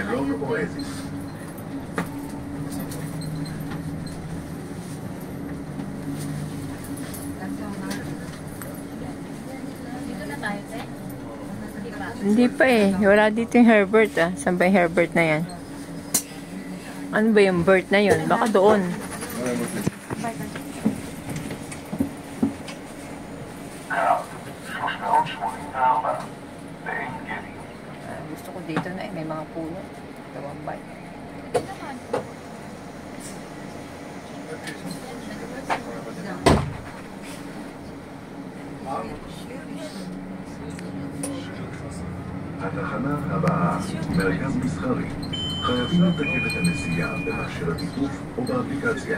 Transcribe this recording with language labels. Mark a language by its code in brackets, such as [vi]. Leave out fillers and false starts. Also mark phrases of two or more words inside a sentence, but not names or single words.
[he] מלון אואזיס. [tl] Dito na tayo, te? Hindi pa. Hindi pa eh. Wala dito yung Herbert ah. Saan ba yung Herbert na yan? Ano ba yung Bert na yun? Baka doon. Gusto ko dito na eh. May mga puno. Tawang bay. [he] התחנה הבאה, מרכז מסחרי. חייבים לתקף את הנסיעה במכשיר התיקוף או באפליקציה.